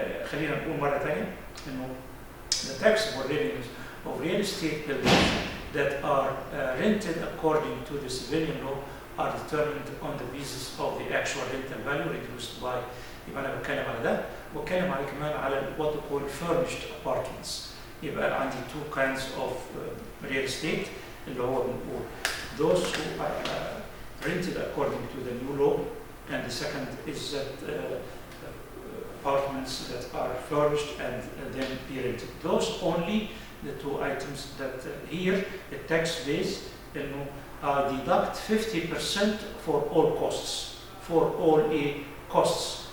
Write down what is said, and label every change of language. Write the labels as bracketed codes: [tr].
[ar] خلينا نقول مرة ثانية إنه [en] the taxable revenues of real estate buildings that are rented according to the civilian law are determined on the basis of the actual rental value reduced by. [ar] يبقى أنا بتكلم على ده، وبتكلم على كمان على [en] what we call furnished apartments. [ar] يبقى عندي [en] two kinds of real estate [ar] اللي هو بنقول [en] those who are rented according to the new law, and the second is that apartments that are furnished and then be rented. Those only the two items that here the tax base إنه deduct 50% for all costs, for all costs.